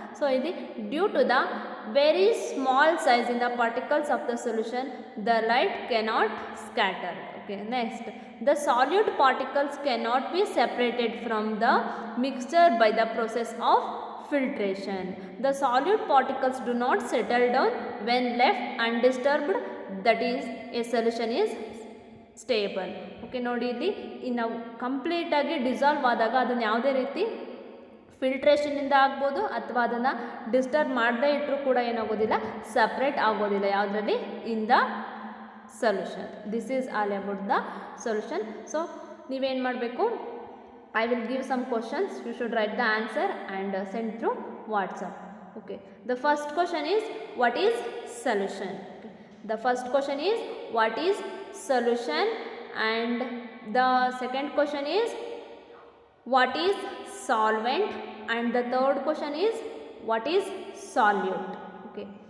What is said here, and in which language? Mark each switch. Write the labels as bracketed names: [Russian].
[English] So ಇಲ್ಲಿ due to the very small size in the particles of the solution the light cannot scatter. Okay, next, the solute particles cannot be separated from the mixture by the process of filtration. The solute particles do not settle down when left undisturbed, that is a solution is stable. [Kannada] Okay, ನೋಡಿ ಇಲ್ಲಿ ನಾವು ಕಂಪ್ಲೀಟಾಗಿ dissolve ಆದಾಗ ಅದನ್ನು ಯಾವುದೇ ರೀತಿ ಫಿಲ್ಟ್ರೇಷನಿಂದ ಆಗ್ಬೋದು ಅಥವಾ ಅದನ್ನು ಡಿಸ್ಟರ್ಬ್ ಮಾಡದೇ ಇಟ್ಟರೂ ಕೂಡ ಏನಾಗೋದಿಲ್ಲ, ಸಪ್ರೇಟ್ ಆಗೋದಿಲ್ಲ ಯಾವುದರಲ್ಲಿ, in the solution. [English] This is all about the solution. So [Kannada] ನೀವೇನು ಮಾಡಬೇಕು, [English] I will give some questions, you should write the answer and send through WhatsApp. Okay, the first question is, what is solution. Okay. The first question is what is solution, and the second question is what is solvent, and the third question is what is solute. Okay.